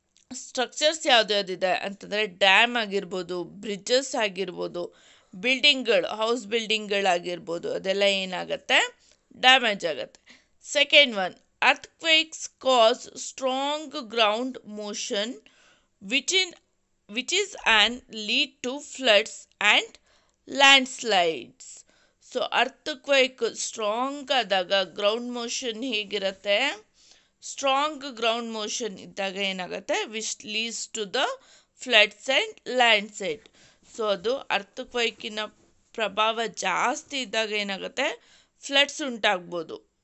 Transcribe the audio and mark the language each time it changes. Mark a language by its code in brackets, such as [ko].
[kn] Structures ಯಾವುದ್ಯಾವುದಿದೆ ಅಂತಂದರೆ dam ಆಗಿರ್ಬೋದು, bridges ಆಗಿರ್ಬೋದು, ಬಿಲ್ಡಿಂಗ್ಗಳು, ಹೌಸ್ ಬಿಲ್ಡಿಂಗ್ಗಳಾಗಿರ್ಬೋದು, ಅದೆಲ್ಲ ಏನಾಗುತ್ತೆ? ಡ್ಯಾಮೇಜ್ ಆಗುತ್ತೆ. [en] Second one, earthquakes cause strong ground motion which is an lead to floods and landslides. [kn] So earthquake strong ಆದಾಗ ground motion ಹೇಗಿರುತ್ತೆ, strong ground motion ಇದ್ದಾಗ ಏನಾಗುತ್ತೆ, [en] Which leads to the floods and landslide. [kn] So ಅದು ಅರ್ಥಕ್ವೇಕಿನ ಪ್ರಭಾವ ಜಾಸ್ತಿ ಇದ್ದಾಗ ಏನಾಗುತ್ತೆ, ಫ್ಲಡ್ಸ್ ಉಂಟಾಗ್ಬೋದು.